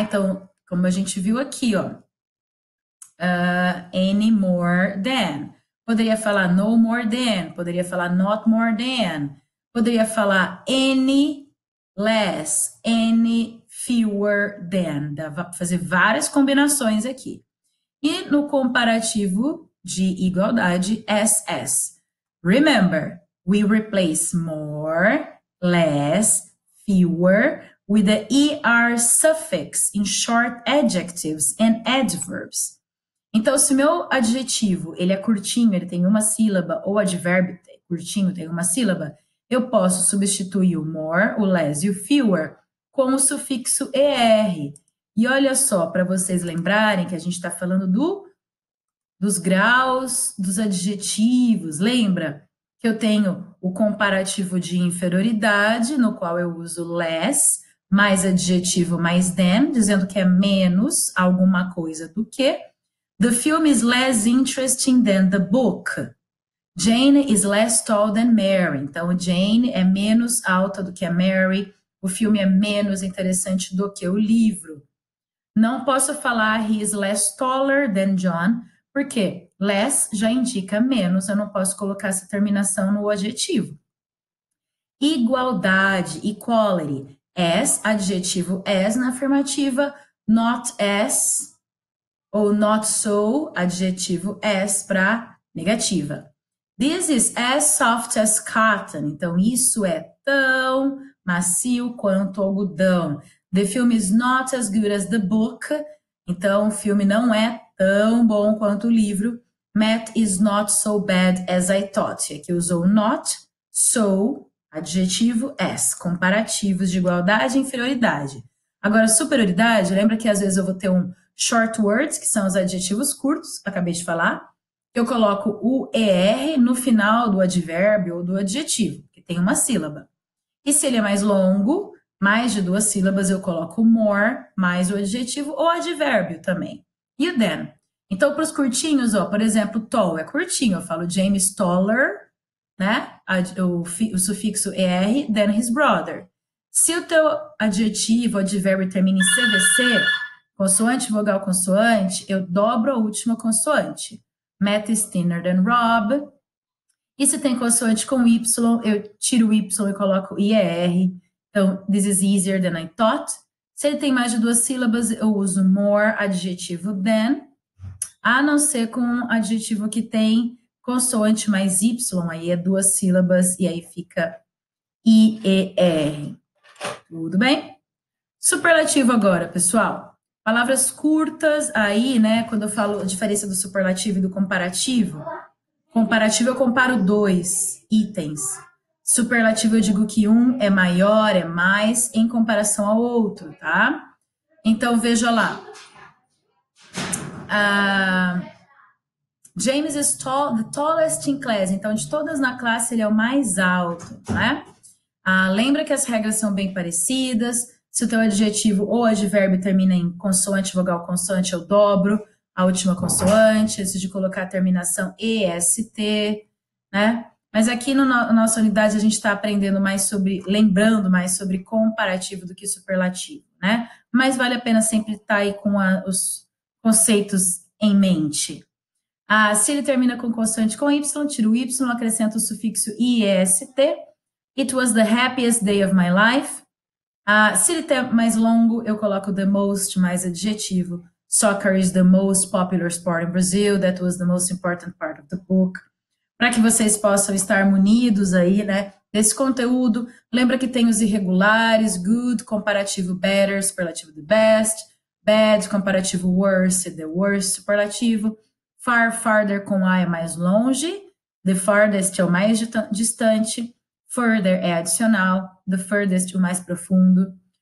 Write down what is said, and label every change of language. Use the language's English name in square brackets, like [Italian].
[Portuguese] Então, como a gente viu aqui, ó, [English] any more than. [Portuguese] Poderia falar [English] no more than, poderia falar not more than, poderia falar any less, any fewer than. [Portuguese] Dá pra fazer várias combinações aqui. E no comparativo de igualdade, as. [English] Remember, we replace more, less, fewer with the ER suffix in short adjectives and adverbs. [Portuguese] Então, se o meu adjetivo ele é curtinho, ele tem uma sílaba, ou advérbio curtinho tem uma sílaba, eu posso substituir o more, o less e o fewer com o sufixo ER. E olha só, para vocês lembrarem que a gente está falando dos graus dos adjetivos. Lembra que eu tenho o comparativo de inferioridade, no qual eu uso less, mais adjetivo mais than, dizendo que é menos alguma coisa do que. [English] The film is less interesting than the book. Jane is less tall than Mary. [Portuguese] Então, Jane é menos alta do que a Mary. O filme é menos interessante do que o livro. Não posso falar [English] he is less taller than John, [Portuguese] porque less já indica menos. Eu não posso colocar essa terminação no adjetivo. Igualdade, equality. As, adjetivo as na afirmativa. Not as, ou not so, adjetivo as para negativa. [English] This is as soft as cotton. [Portuguese] Então, isso é tão macio quanto algodão. [English] The film is not as good as the book. [Portuguese] Então, o filme não é tão bom quanto o livro. [English] Math is not so bad as I thought. [Portuguese] Aqui usou not, so, adjetivo as. Comparativos de igualdade e inferioridade. Agora, superioridade, lembra que às vezes eu vou ter um short words, que são os adjetivos curtos, acabei de falar. Eu coloco o ER no final do advérbio ou do adjetivo, que tem uma sílaba. E se ele é mais longo, mais de 2 sílabas, eu coloco more, mais o adjetivo ou advérbio também. E o than. Então, para os curtinhos, ó, por exemplo, tall é curtinho, eu falo [English] James taller, [Portuguese] né? O sufixo ER, [English] than his brother. [Portuguese] Se o teu adjetivo, advérbio termina em CVC, consoante, vogal, consoante, eu dobro a última consoante. [English] Matt is thinner than Rob. [Portuguese] E se tem consoante com Y, eu tiro o Y e coloco IER. Então, [English] this is easier than I thought. [Portuguese] Se ele tem mais de 2 sílabas, eu uso more, adjetivo than. A não ser com um adjetivo que tem consoante mais Y, aí é 2 sílabas e aí fica IER. Tudo bem? Superlativo agora, pessoal. Palavras curtas aí, né? Quando eu falo a diferença do superlativo e do comparativo. Comparativo eu comparo 2 itens. Superlativo eu digo que um é maior, é mais, em comparação ao outro, tá? Então, veja lá. [English] James is the tallest in class. [Portuguese] Então, de todas na classe, ele é o mais alto, né? Lembra que as regras são bem parecidas. Se o teu adjetivo ou advérbio termina em consoante, vogal, consoante, eu dobro a última consoante, antes de colocar a terminação EST, né? Mas aqui na nossa unidade a gente está aprendendo mais sobre, lembrando mais sobre comparativo do que superlativo, né? Mas vale a pena sempre estar aí com os conceitos em mente. Se ele termina com consoante com Y, tiro o Y, acrescento o sufixo IEST. [English] It was the happiest day of my life. [Portuguese] Se ele tem mais longo, eu coloco the most mais adjetivo. [English] Soccer is the most popular sport in Brazil. That was the most important part of the book. [Portuguese] Para que vocês possam estar munidos aí, né, desse conteúdo. Lembra que tem os irregulares, good, comparativo better, superlativo the best, bad, comparativo worse, the worst, superlativo. Far, farther com A é mais longe, the farthest é o mais distante, further é adicional, the furthest o mais profundo.